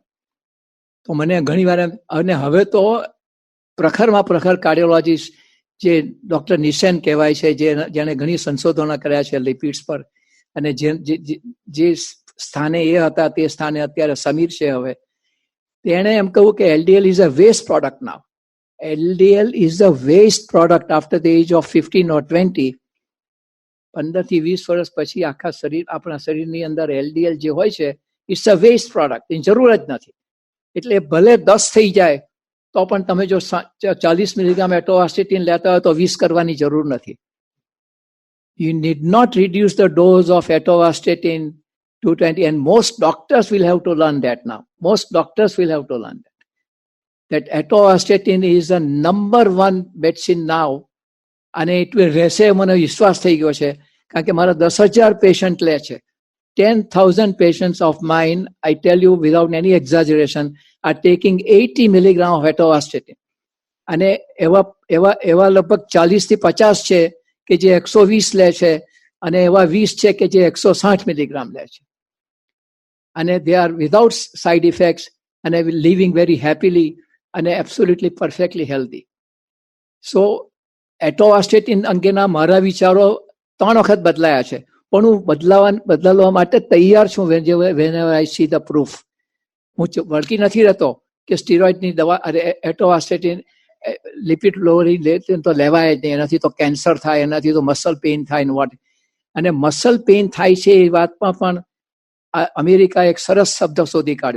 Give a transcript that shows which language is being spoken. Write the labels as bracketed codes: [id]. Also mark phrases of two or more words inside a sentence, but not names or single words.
[gu] તો મને ઘણી વાર, અને હવે તો પ્રખરમાં પ્રખર કાર્ડિયોલોજીસ્ટ જે ડૉક્ટર નિશેન કહેવાય છે, જેણે ઘણી સંશોધનો કર્યા છે લિપિડ્સ પર, અને જે સ્થાને એ હતા તે સ્થાને અત્યારે સમીર છે હવે, તેણે એમ કહ્યું કે [en] LDL is a waste product now. LDL is a waste product after the age of 15 or 20. [gu] 15 થી 20 વર્ષ પછી આપણા શરીરની અંદર LDL જે હોય છે, [en] it's a waste product, [gu] એની જરૂર જ નથી. એટલે ભલે 10 થઈ જાય તો પણ તમે જો 40 મિલીગ્રામ એટોવાસ્ટેટિન લેતા હોય તો 20 કરવાની જરૂર નથી. [en] You need not reduce the dose of atorvastatin 220, and most doctors will have to learn that now. Most doctors will have to learn that atorvastatin is the number one medicine now. [gu] અને એટલું રહેશે મને વિશ્વાસ થઈ ગયો છે, કારણ કે મારા 10,000 પેશન્ટ લે છે. [en] 10,000 patients of mine, I tell you without any exaggeration, are taking 80 milligram of atorvastatin. [gu] અને એવા લગભગ 40 થી 50 છે કે જે 120 લે છે, અને એવા 20 છે કે જે 160 મિલીગ્રામ લે છે. [en] અને they are without side effects and living very happily and absolutely perfectly healthy. [gu] So એટોવાસ્ટેટિન અંગેના મારા વિચારો 3 વખત બદલાયા છે, પણ હું બદલવા માટે તૈયાર છું. [en] whenever I see the proof. [gu] હું વળગી નથી રહેતો કે સ્ટીરોઇડની દવા, અરે એટોવાસ્ટેટિન [en] lipid lowering [gu] તો લેવાય જ નહીં, એનાથી તો કેન્સર થાય, એનાથી તો [en] muscle pain [gu] થાય ને વોટ. અને [en] muscle pain [gu] થાય છે એ વાતમાં પણ અમેરિકા એક સરસ શબ્દ શોધી કાઢ્યો.